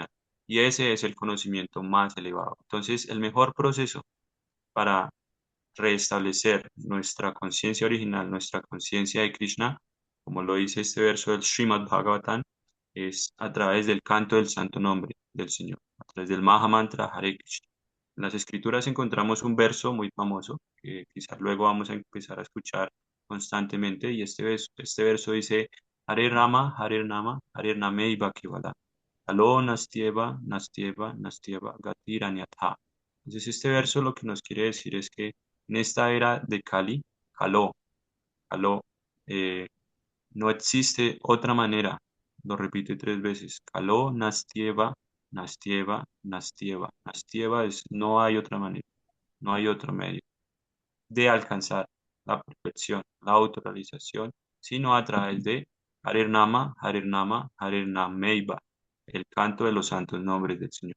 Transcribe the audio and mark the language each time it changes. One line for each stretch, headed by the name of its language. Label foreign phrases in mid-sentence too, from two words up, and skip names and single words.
Spanish: Y ese es el conocimiento más elevado. Entonces, el mejor proceso para restablecer nuestra conciencia original, nuestra conciencia de Krishna, como lo dice este verso del Srimad Bhagavatam, es a través del canto del santo nombre del Señor, a través del Maha Mantra Hare Krishna. En las escrituras encontramos un verso muy famoso que quizás luego vamos a empezar a escuchar constantemente y este verso dice
Sanskrit: Hare Rama, Hare Nama, Hare Nameiva Kevala. Alo Nastieva, Nastieva, Nastieva, Gatiranyatha.
Spanish: Entonces este verso lo que nos quiere decir es que en esta era de Kali, Kaló, Kaló, eh, no existe otra manera. Lo repite tres veces.
Sanskrit: Kaló, Nastieva, Nastieva, Nastieva.
Spanish: Nastieva es no hay otra manera, no hay otro medio de alcanzar la perfección, la autorrealización, sino a través de
Sanskrit: Harer Nama, Harer Nama, Harer Nameiva,
Spanish: el canto de los santos nombres del Señor.